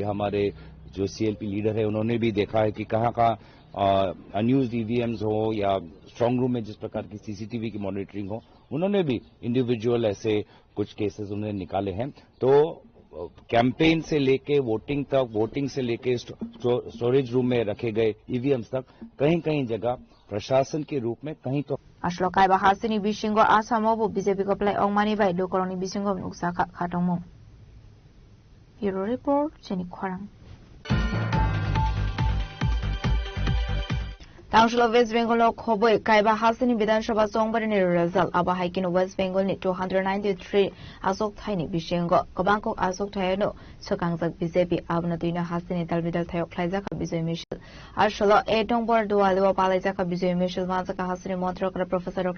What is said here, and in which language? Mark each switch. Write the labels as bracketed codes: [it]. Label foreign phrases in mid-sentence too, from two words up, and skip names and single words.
[hi] हमारे जो CLP लीडर है उन्होंने भी देखा है कि कहाँ अनयूज्ड EVMs हो या [en] strong room [hi] में जिस प्रकार की CCTV की मॉनिटरिंग हो, उन्होंने भी इंडिविजुअल ऐसे कुछ केसेस उन्होंने निकाले हैं। तो कैंपेन से लेके वोटिंग तक, वोटिंग से लेके [en] storage room [hi] में रखे गए EVMs तक कहीं कहीं जगह प्रशासन के रूप में कहीं तो [trp] Ashlokai bahasini bisingo asamobu BJP kaplai ongmani bai lokoroni bisingo nuksa khatongmo. [en] Bureau Report [trp] Jenny Kwarang. Council West Bengal khoboi kaiba hasini Vidhan Sabha songbarni result aba haikin West Bengal ni 293 asok thaini bisingo kabangko asok thayano sokangjak BJP abna tuina hasini dalbidal thayok khlaijaka Bijoy Mishal ashlo etongbar dualwa palaijaka Bijoy Mishal majaka hasini montrokra Professor Dr.